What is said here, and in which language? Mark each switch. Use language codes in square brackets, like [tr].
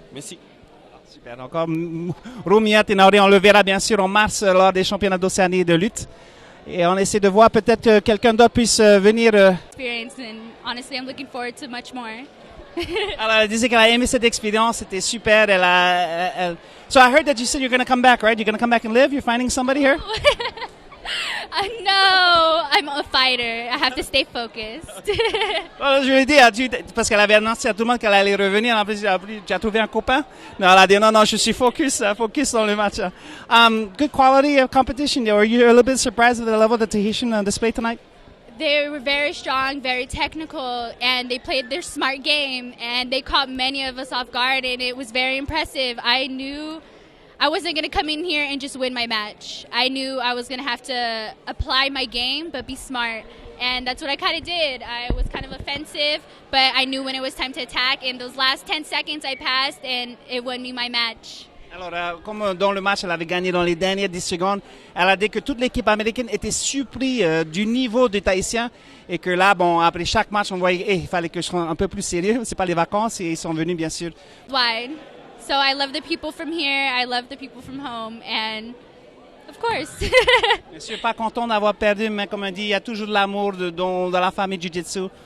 [fr] Merci. Super. Encore Rumia Tenauri, on le verra bien sûr en mars lors des championnats d'Océanie de lutte. Et on essaie de voir peut-être que quelqu'un d'autre puisse venir. [en] Experience, and honestly, I'm looking forward to much more. [fr] Alors, elle disait qu'elle a aimé cette expérience, c'était super. [en] So I heard that you said you're going to come back, right? You're going to come back and live? You're finding somebody here? No, I'm a fighter. I have to stay focused. [fr] Well, je lui ai dit, parce qu'elle avait annoncé à tout le monde qu'elle allait revenir. En plus, tu as trouvé un copain? Non, elle a dit non, je suis focus dans le match. [en] Good quality of competition. Were you a little bit surprised at the level of the Tahitian display tonight? They were very strong, very technical, and they played their smart game, and they caught many of us off guard, and it was very impressive. I knew I wasn't going to come in here and just win my match. I knew I was going to have to apply my game, but be smart. And that's what I kind of did. I was kind of offensive, but I knew when it was time to attack. And those last 10 seconds I passed, and it won me my match. [fr] Alors, comme dans le match, elle avait gagné dans les dernières 10 secondes, elle a dit que toute l'équipe américaine était surpris du niveau des Tahitiens et que là, bon, après chaque match, on voyait il fallait que je sois un peu plus sérieux. C'est pas les vacances et ils sont venus, bien sûr. Wide. [en] So I love the people from here, I love the people from home, and of course. [fr] Je suis pas content d'avoir perdu, mais comme on dit, il y a toujours de l'amour dans la famille Jiu-Jitsu.